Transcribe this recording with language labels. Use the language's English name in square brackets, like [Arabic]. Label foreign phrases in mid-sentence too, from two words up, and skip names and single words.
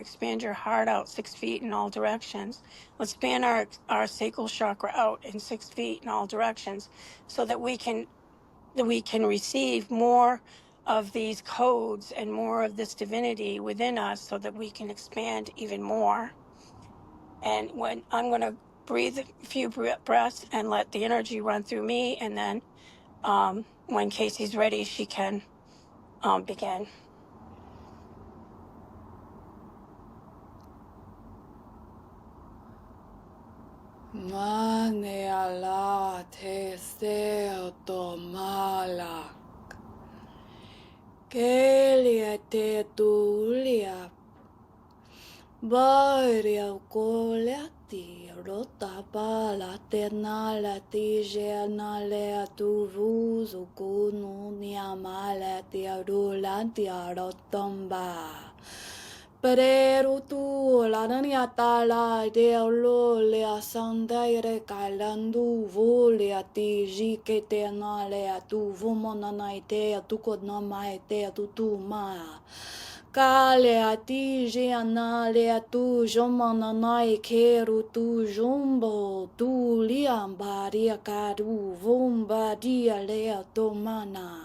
[English] Expand your heart out 6 feet in all directions. Let's expand our sacral chakra out in 6 feet in all directions so that we can receive more of these codes and more of this divinity within us so that we can expand even more. And when I'm going to breathe a few breaths and let the energy run through me, and then when Casey's ready, she can begin. Maneala te seo to malak. Kelia te tulia. Baria colati rota pala tenala ti genale tu vuzo kunu niamala ti arulanti arotomba. Pero tu la niata la de lo le asandere kalandu vole ati jike te nale tu vumona naite tu kodna maite tu ma. Kale ati jianale atu jomananai keru tu jumbo tu liambaria karu vumba dia lea tomana.